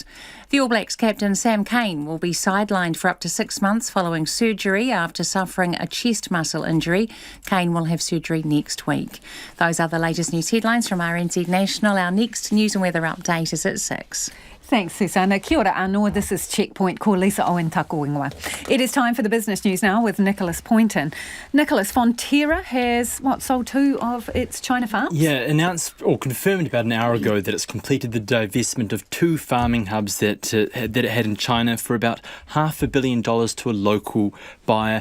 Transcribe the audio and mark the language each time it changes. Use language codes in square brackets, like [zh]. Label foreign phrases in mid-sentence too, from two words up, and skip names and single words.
[en] The All Blacks captain Sam Cane will be sidelined for up to 6 months following surgery after suffering a chest muscle injury. Cane will have surgery next week. Those are the latest news headlines from RNZ National. Our next news and weather update is at 6. Thanks, Susanna. [mi] Kia ora anō. [en] This is Checkpoint. [mi] Ko Lisa Owen tako ingoa. [en] It is time for the business news now with Nicholas Poynton. Nicholas, Fonterra has, sold 2 of its China farms? Yeah, announced or confirmed about an hour ago that it's completed the divestment of 2 farming hubs that it had in China for about $500 million to a local buyer.